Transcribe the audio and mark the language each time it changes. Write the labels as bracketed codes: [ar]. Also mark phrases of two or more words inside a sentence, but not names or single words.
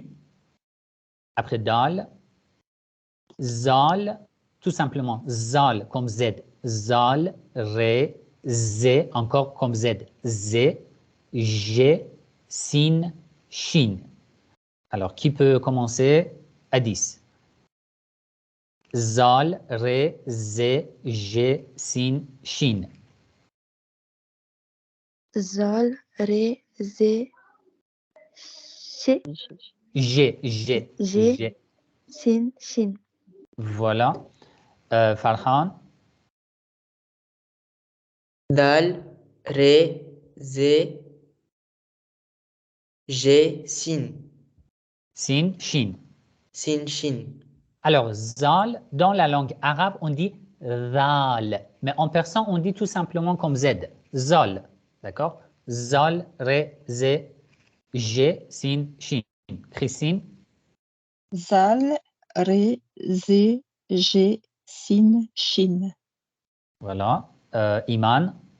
[fr] Après Dal, Zal, tout simplement, Zal comme Z. [fa] ذال، ره، ز, encore comme Z. Z, ژ، سین، شین. [fr] Alors, qui peut commencer à 10? [fa] ذال، ره، ز، ژ، سین، شین. ذال، ره، زه، ژه, ژ، ژ, G, G. سین، شین. [fr] Voilà. Farhan, [fa] دال، ره، زه، ژه، سین. سین، شین. سین، شین. [fr] Alors, Zal, dans la langue arabe, on dit Zal. Mais en persan, on dit tout simplement comme Z. Zal. D'accord? [fa] ذال، ره، ز، ژ، سین، شین. [fr] Christine, [fa] ذال، ره، زه، ژه، سین، شین. [fr] voilà. Iman,